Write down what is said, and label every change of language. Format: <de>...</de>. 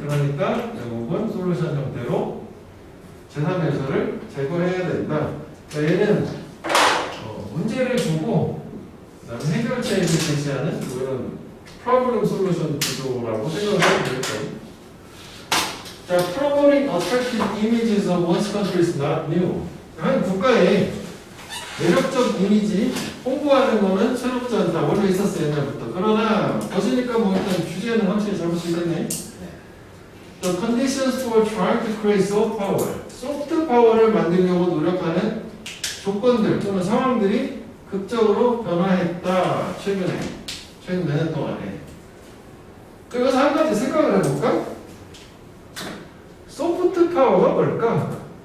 <ko>그러니까 결국은 솔루션 형태로 제3의 요소를 제거해야 된다. 그러니까 얘는 문제를 주고 그다음에 해결책을 제시하는 이런 프로블럼 솔루션 구조라고 생각을 하면 될 거예요.</ko> <en>자, promoting attractive images of one's country is not new.</en> <ko>한 국가의 매력적 이미지 홍보하는 거는 새롭지 않다. 원래 있었어요, 옛날부터. 그러나 거시니까 뭐 일단 주제는 확실히 잘못 쓰겠네.</ko> <en>The conditions for trying to create soft power.</en> <ko>소프트 파워를 만들려고 노력하는 조건들 또는 상황들이 극적으로 변화했다. 최근 몇 년 동안에. 그래서 한 가지 생각을 해볼까? 소프트 파워가 뭘까?</ko>